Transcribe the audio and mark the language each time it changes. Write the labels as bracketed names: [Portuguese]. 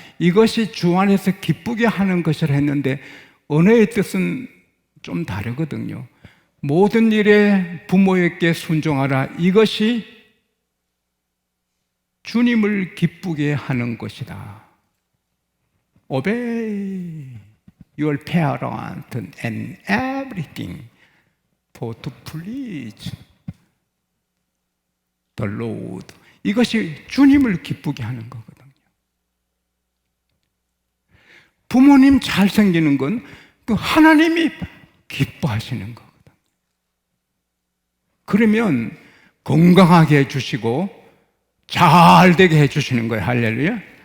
[Korean] 이것이 주 안에서 기쁘게 하는 것이라 했는데 언어의 뜻은 좀 다르거든요. 모든 일에 부모에게 순종하라. 이것이 주님을 기쁘게 하는 것이다. [English] Obey your parents and everything for to please the Lord. [Korean] 이것이 주님을 기쁘게 하는 거거든요. 부모님 잘생기는 건 그 하나님이 기뻐하시는 거거든요. 그러면 건강하게 해주시고 잘 되게 해주시는 거예요. 할렐루야.